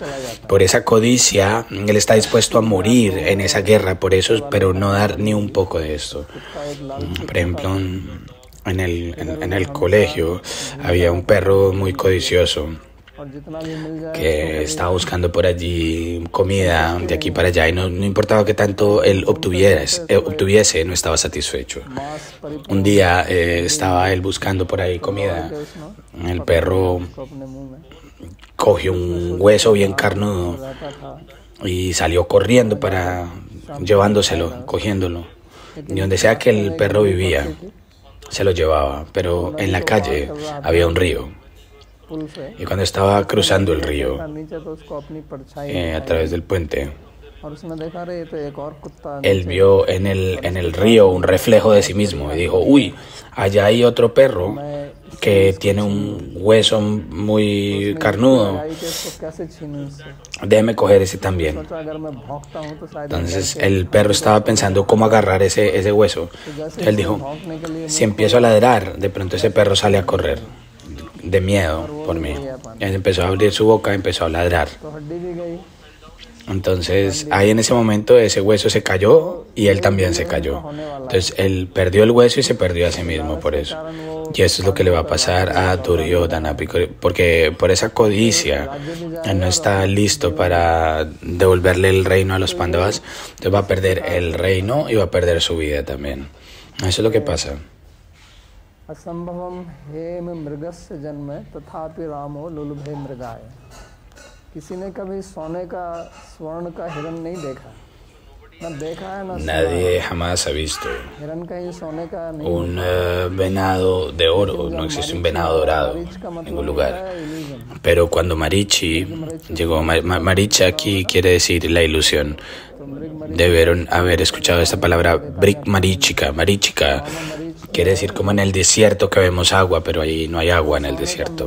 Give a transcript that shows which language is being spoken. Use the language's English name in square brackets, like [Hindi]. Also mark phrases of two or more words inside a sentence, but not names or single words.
[Spanish] Por esa codicia, él está dispuesto a morir en esa guerra, por eso, pero no dar ni un poco de esto. Por ejemplo, en el colegio había un perro muy codicioso [Hindi] और जितना भी मिल जाए [Spanish] que estaba buscando por allí comida de aquí para allá y no importaba que tanto él obtuviese, no estaba satisfecho. [Hindi] मांस परिपूर्ण [Spanish] Un día estaba él buscando por ahí comida, el perro [Hindi] को अपने मुंह में [Spanish] cogió un hueso bien carnudo [Hindi] रहता था [Spanish] y salió corriendo para llevándoselo, cogiéndolo. Y donde sea que el perro vivía, se lo llevaba, pero en la calle había un río. [Hindi] पुल से [Spanish] Y cuando estaba cruzando el río [Hindi] नीचे तो उसको अपनी परछाई [Spanish] a través del puente, [Hindi] और उसने देखा रे तो एक और कुत्ता [Spanish] él vio en el río un reflejo de sí mismo y dijo, uy, allá hay otro perro que tiene un hueso muy carnudo, [Hindi] आई कि इसको कैसे छीनूं इससे [Spanish] déjeme coger ese también. [Hindi] सोचा अगर मैं भौंकता हूँ तो शायद [Spanish] Entonces el perro estaba pensando cómo agarrar ese hueso. Él dijo, [Hindi] भौंकने के लिए [Spanish] si empiezo a ladrar, de pronto ese perro sale a correr de miedo por mí. Y él empezó a abrir su boca y empezó a ladrar. [Hindi] तो हड्डी भी गई [Spanish] Entonces ahí en ese momento ese hueso se cayó y él también se cayó. Entonces él perdió el hueso y se perdió a sí mismo por eso. Y eso es lo que le va a pasar a Duryodhana, porque por esa codicia él no está listo para devolverle el reino a los Pándavas. Entonces va a perder el reino y va a perder su vida también. Eso es lo que pasa. [Sanskrit] असंभवम हेम मृगस्य जन्म तथापि रामो लुलुभे मृगाय [Hindi] किसी ने कभी सोने का स्वर्ण का हिरण नहीं देखा न देखा है न सुना है। [Spanish] Nadie jamás ha visto [Hindi] हिरण कहीं सोने का नहीं [Spanish] un venado de oro, no existe un venado dorado en ningún lugar. Pero cuando Marichi llegó, Marichi aquí quiere decir la ilusión. Debieron haber escuchado esta palabra, Brik Marichika. Marichika quiere decir como en el desierto que vemos agua, pero ahí no hay agua en el desierto.